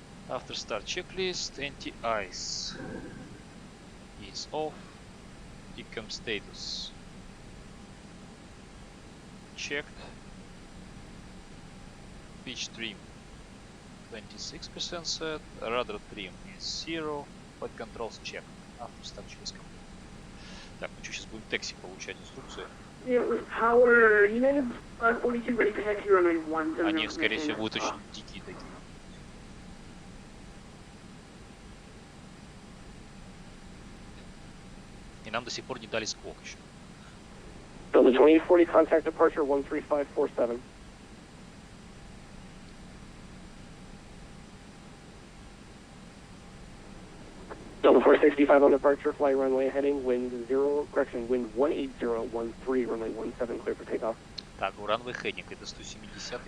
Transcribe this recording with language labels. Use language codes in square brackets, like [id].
[en] After start checklist, anti-ice is off. Ecom status checked. Pitch trim 26% set. Rudder trim is 0. Flight controls checked. After start checklist complete. [ru] Так, ну что, сейчас будем такси получать инструкции. [en] Power United 42 ready for taxi runway 17. [ru] Они, скорее всего, будут очень дикие такие. И нам до сих пор не дали сквок еще. [en] Delta 2840, contact departure 13547. Delta 465 on departure, fly runway heading, wind 18013, runway 17, clear for takeoff. [ru] Так, у [en] runway heading, [ru] это 170.